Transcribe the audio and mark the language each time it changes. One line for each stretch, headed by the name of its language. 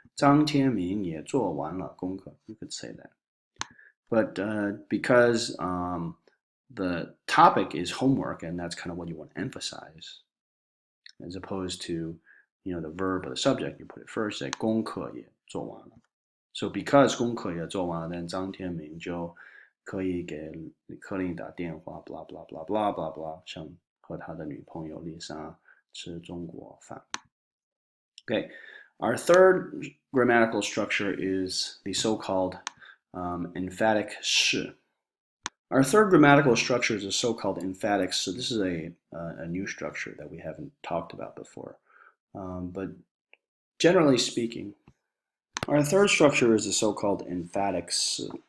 Chinese: 张天明也做完了功课.
English: You could say that. But because the topic is homework, and that's kind of what you want to emphasize, as opposed to the verb or the subject, you put it first, say
Chinese: 功课也做完了.
English: So because
Chinese: 功课也做完了,
English: then
Chinese: 张天明就可以给柯林打电话 blah blah blah blah blah blah 想和他的女朋友丽莎吃中国饭.
English: Okay, our third grammatical structure is the so-called emphatic 是. Our third grammatical structure is a so-called emphatic. So this is a new structure that we haven't talked about before. But generally speaking, our third structure is the so-called emphatic 是.